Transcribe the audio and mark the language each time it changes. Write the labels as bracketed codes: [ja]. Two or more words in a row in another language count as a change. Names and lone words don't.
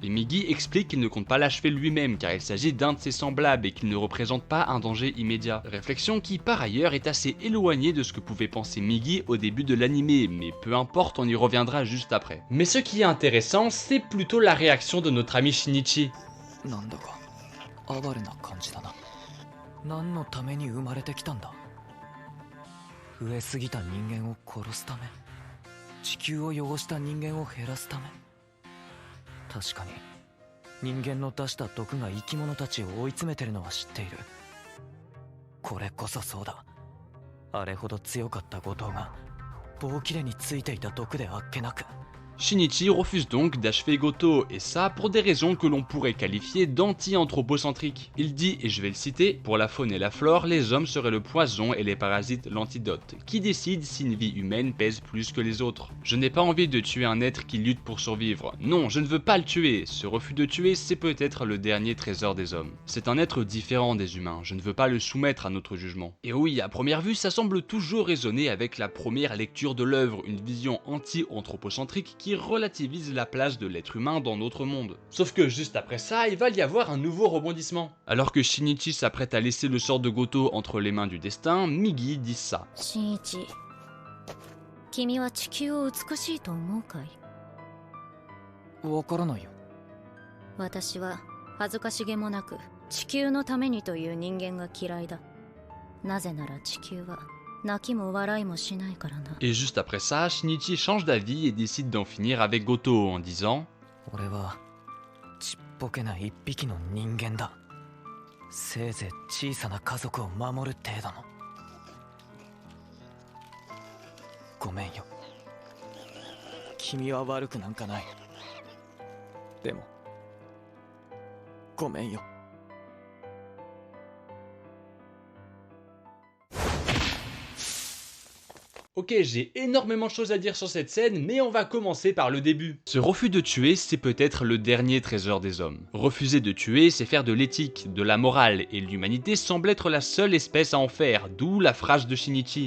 [fr] Et Migi explique qu'il ne compte pas l'achever lui-même, car il s'agit d'un de ses semblables et qu'il ne représente pas un danger immédiat. Réflexion qui par ailleurs est assez éloignée de ce que pouvait penser Migi au début de l'animé, mais peu importe, on y reviendra juste après. Mais ce qui est intéressant, c'est plutôt la réaction de notre ami Shinichi. [ja] 哀れな感じだな。何のために生まれてきたんだ。増えすぎた人間を殺すため、地球を汚した人間を減らすため。確かに人間の出した毒が生き物たちを追い詰めてるのは知っている。これこそそうだ。あれほど強かった後藤が棒切れについていた毒であっけなく。 [fr] Shinichi refuse donc d'achever Goto, et ça pour des raisons que l'on pourrait qualifier d'anti-anthropocentriques. Il dit, et je vais le citer, pour la faune et la flore, les hommes seraient le poison et les parasites l'antidote. Qui décide si une vie humaine pèse plus que les autres? Je n'ai pas envie de tuer un être qui lutte pour survivre. Non, je ne veux pas le tuer. Ce refus de tuer, c'est peut-être le dernier trésor des hommes. C'est un être différent des humains, je ne veux pas le soumettre à notre jugement. Et oui, à première vue, ça semble toujours résonner avec la première lecture de l'œuvre, une vision anti-anthropocentrique qui relativise la place de l'être humain dans notre monde. Sauf que juste après ça, il va y avoir un nouveau rebondissement. Alors que Shinichi s'apprête à laisser le sort de Goto entre les mains du destin, Migi dit ça. [ja] Shinichi, 君は地球を美しいと思うかい？わからないよ。私は恥ずかしげもなく地球のためにという人間が嫌いだ。なぜなら地球は泣きも笑いもしないからな。 [fr] Et juste après ça, Shinichi change d'avis et décide d'en finir avec Goto en disant: [ja] 俺はちっぽけな一匹の人間だ。せいぜい小さな家族を守る程度の。ごめんよ。君は悪くなんかない。でもごめんよ。 [fr] Ok, j'ai énormément de choses à dire sur cette scène, mais on va commencer par le début. Ce refus de tuer, c'est peut-être le dernier trésor des hommes. Refuser de tuer, c'est faire de l'éthique, de la morale, et l'humanité semble être la seule espèce à en faire, d'où la phrase de Shinichi.